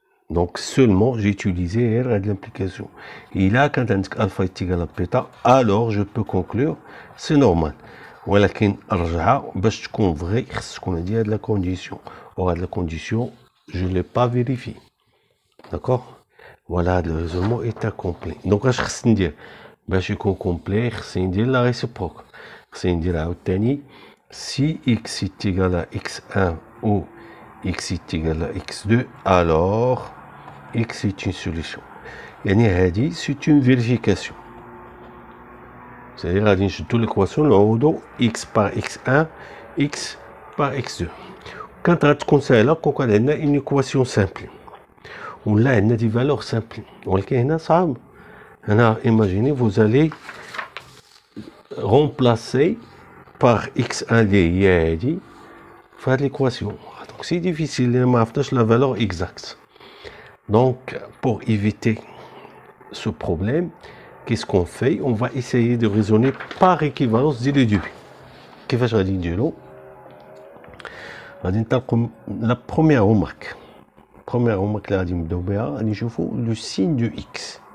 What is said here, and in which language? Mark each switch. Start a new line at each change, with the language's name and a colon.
French: Donc seulement j'ai utilisé l'implication. Et là quand alpha est égal à bêta, alors je peux conclure c'est normal.
Arabic: ولكن الرجعه باش تكون فري خص تكون عندي هاد لا كونديسيون، و هاد لا كونديسيون
French: je l'ai pas vérifié. D'accord? Voilà, le raisonnement est incomplet. Donc
Arabic: اش خص ندير باش يكون كومبلي؟ خص ندير لا ريسيبروك، خص ندير عاوتاني
French: si x est égal à x1 ou x est égal à x2 alors x est une solution.
Arabic: يعني هادي
French: c'est une vérification. C'est-à-dire
Arabic: غادي نشدو
French: l'équation
Arabic: نعوضو
French: x par x1 x par x2.
Arabic: كانت غتكون ساهله كون عندنا
French: une équation simple
Arabic: ولا عندنا دي
French: valeurs simples،
Arabic: ولكن هنا صعب.
French: هنا imaginez vous allez remplacer par x1
Arabic: اللي هي هادي في هاد
French: l'équation. Donc c'est difficile،
Arabic: ما عرفناش
French: la valeur exacte. Donc pour éviter ce problème qu'est-ce qu'on fait? On va essayer de raisonner par équivalence dès le début.
Arabic: كيفاش غادي نديرو؟ غادي نطلقوا
French: la première remarque. Première remarque
Arabic: اللي غادي نبداو بها غادي نشوفوا لو سين دو اكس.